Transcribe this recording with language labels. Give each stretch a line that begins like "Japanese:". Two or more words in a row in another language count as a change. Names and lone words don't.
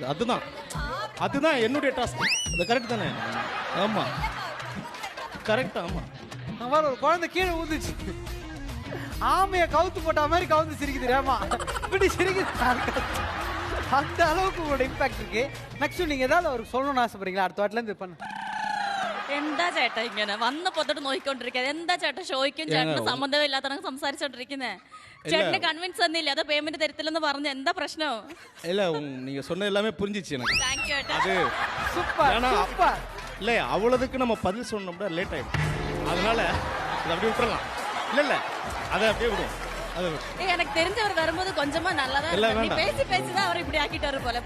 Tamil: அதுதான் என்னுடைய டாஸ்க். அது கரெக்ட் தானே? ஆமா கரெக்ட். ஆமா ஒரு குழந்தை கீழே ஊந்துச்சு, ஆமைய கவுத்து போட்ட மாதிரி கவுந்து சிரிக்குது. ஏமா இப்படி சிரிக்குது? அந்த அளவுக்கு உங்களோட இம்பாக்ட் இருக்கு. நெக்ஸ்ட் நீங்க ஏதாவது அவருக்கு சொல்லணும்னு ஆசைப்படுறீங்களா?
Malayalam: അടുത്ത വാട്ടിൽ എന്ത് பண்ண? എന്താ ചേട്ടാ ഇങ്ങനെ വന്ന് പൊത്തോട്ട് നോക്കിക്കൊണ്ടിരിക്കുന്നത്? എന്താ ചേട്ടാ ഷോയ്ക്കും ചേട്ടന് സംബന്ധമില്ലാത്ത സംസാരിച്ചോണ്ടിരിക്കുന്നേ? ചേട്ടന് കൺവിൻസ് തന്നില്ല, അതോ പേയ്മെന്റ് തരത്തില്ലെന്ന് പറഞ്ഞു? എന്താ പ്രശ്നം?
Tamil: இல்ல நீங்க சொன்ன எல்லாமே புரிஞ்சிச்சு எனக்கு.
English: thank you
Tamil: ஏட்டா. அது சூப்பர் சூப்பர். இல்ல அவ்வளவுக்கு நம்ம பதில் சொன்னோம்னா லேட் ஆயிடும். அதனால அதை அப்படியே விட்டுறலாம். இல்ல அதை அப்படியே விடுவோம். எனக்கு தெரிஞ்சவர் வரும்போது கொஞ்சமா நல்லதா இருக்கு. நீ பேசி தான் அவர் இப்படி ஆக்கிட்டாரு போல.